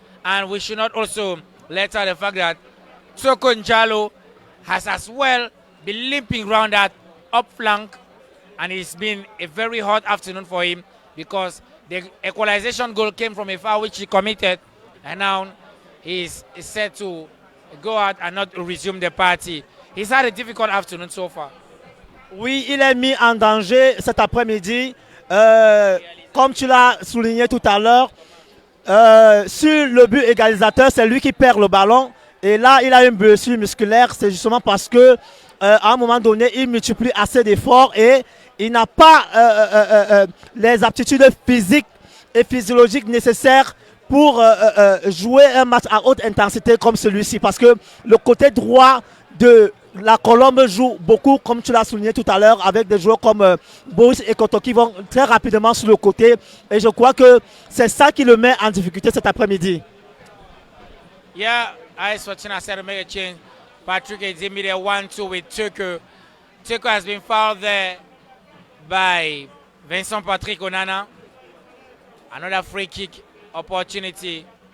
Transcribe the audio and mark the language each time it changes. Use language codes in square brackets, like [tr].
[en] And we should not also let out the fact that Soko Njalo has as well been limping around that up flank, and it's been a very hot afternoon for him because the equalization goal came from a foul which he committed, and now he's set to go out and not resume the party. He's had a difficult afternoon so far. [fr] Oui, il est mis en danger cet après-midi. Comme tu l'as souligné tout à l'heure, sur le but égalisateur, c'est lui qui perd le ballon. Et là, il a une blessure musculaire. C'est justement parce que à un moment donné, il multiplie assez d'efforts et il n'a pas les aptitudes physiques et physiologiques nécessaires pour jouer un match à haute intensité comme celui-ci. Parce que le côté droit de la Colombe joue beaucoup, comme tu l'as souligné tout à l'heure, avec des joueurs comme Boris et Koto qui vont très rapidement sur le côté. Et je crois que c'est ça qui le met en difficulté cet après-midi. [en] Yeah, AS Fortuna said to make a change. Patrick Ejimi there 1-2 with Teko. Teko has been fouled there by Vincent Patrick Onana. Another free kick opportunity.